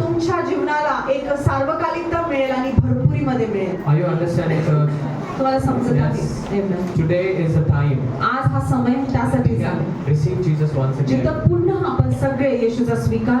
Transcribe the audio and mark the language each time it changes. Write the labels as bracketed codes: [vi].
[mr] तुमच्या जीवनाला एक सार्वकालिकता मिळेल आणि भरपुरीमध्ये मिळेल. [en] Are you understanding, church? [mr] तुम्हाला समजत आहे? [en] Yes. Amen. Today is the time. [mr] आज हा समय त्यासाठीच [en] We [mr] आहे [en] can receive Jesus once again. [mr] जिथं पुन्हा आपण सगळे येशूचा स्वीकार